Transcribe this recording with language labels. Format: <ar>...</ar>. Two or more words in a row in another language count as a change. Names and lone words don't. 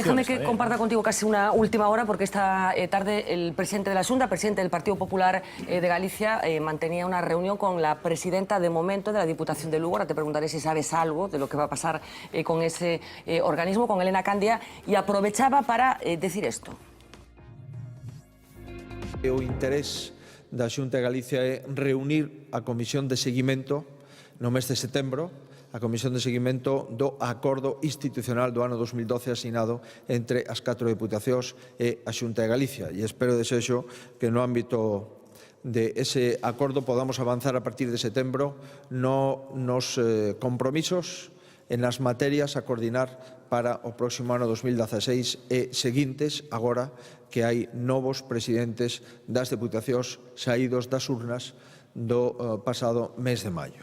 <es>Déjame que comparta contigo casi una última hora, porque esta tarde el presidente de la Xunta, presidente del Partido Popular de Galicia, mantenía una reunión con la presidenta de momento de la Diputación de Lugo. Ahora te preguntaré si sabes algo de lo que va a pasar con ese organismo, con Elena Candia, y aprovechaba para decir esto.</es> <gl>O interés da Xunta de Galicia é reunir a Comisión de Seguimento no mes de setembro, a Comisión de Seguimento do acordo institucional do ano 2012 asinado entre as 4 Deputacións e a Xunta de Galicia. E espero, desexo, que no ámbito de ese acordo podamos avanzar a partir de setembro nos compromisos en as materias a coordinar para o próximo ano 2016 e seguintes, agora que hai novos presidentes das Deputacións saídos das urnas do pasado mes de maio.</gl>